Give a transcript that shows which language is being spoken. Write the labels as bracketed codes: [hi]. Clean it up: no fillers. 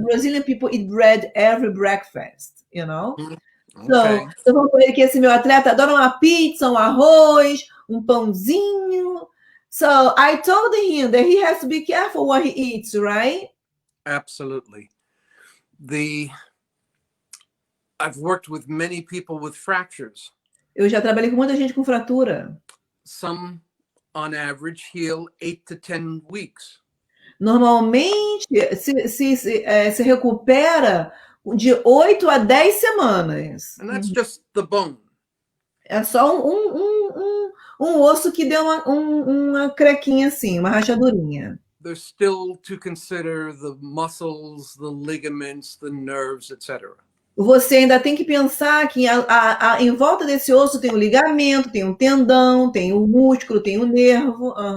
[en] Brazilian people eat bread every breakfast, you know? Okay. [pt] So, eu vou com ele que esse meu atleta adora uma pizza, um arroz, um pãozinho. [en] So, I told him that he has to be careful what he eats, right? Absolutely. I've worked with many people with fractures. [pt] Eu já trabalhei com muita gente com fratura. [en] Some, on average, heal 8 to 10 weeks. [pt] Normalmente, se recupera de 8 a 10 semanas. [en] And that's just the bone. [pt] É só um osso que deu uma crequinha assim, uma rachadurinha. [en] There's still to consider the muscles, the ligaments, the nerves, etc. [pt] Você ainda tem que pensar que em volta desse osso tem um ligamento, tem um tendão, tem um músculo, tem um nervo.